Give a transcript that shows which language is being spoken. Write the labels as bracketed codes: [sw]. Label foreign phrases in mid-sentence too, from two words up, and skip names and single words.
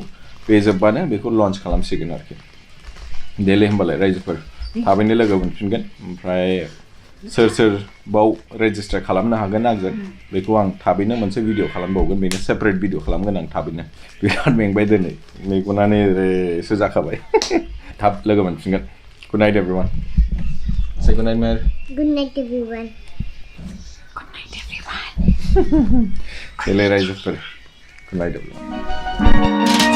[brx] बे जोब्बानो बेखौ लन्च खालामसिगोन आरोखि। देलै होमबालाय रायजोफोर थाबैनो लोगो मोनफिनगोन। ओमफ्राय सोर बाव रेजिस्टार खालामनो हागोन आंजों बेखौ आं थाबैनो मोनसे भिडिअ खालामबावगोन। बेनो [en] separate video [brx] खालामगोन आं थाबैनो। बिराद मेंबाय दिनै मेगनानो ओरैसो जाखाबाय। थाब लोगो मोनफिनगोन। [en] good night everyone. Say good night, Mer. Good night, everyone. Good night, everyone. Good night, everyone.